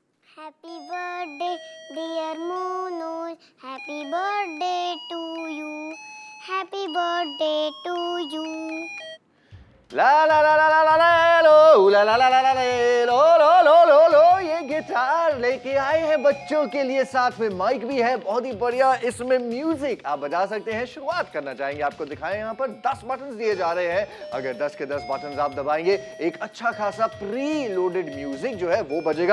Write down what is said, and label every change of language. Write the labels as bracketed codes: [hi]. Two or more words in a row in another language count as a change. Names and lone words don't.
[en] Happy birthday, dear Moon. Happy birthday to you. Happy birthday to you. ला ला ला ला ला ला ला लो [hi] ला ला ला ला ला लो ये गिटार लेके आए हैं बच्चों के लिए, साथ में माइक भी है, बहुत ही बढ़िया। इसमें म्यूजिक आप बजा सकते हैं। शुरुआत करना चाहेंगे, आपको दिखाएं यहाँ पर 10 बटन दिए जा रहे हैं। अगर 10 के 10 बटन आप दबाएंगे एक अच्छा खासा [en] pre loaded music [hi] जो है वो बजेगा।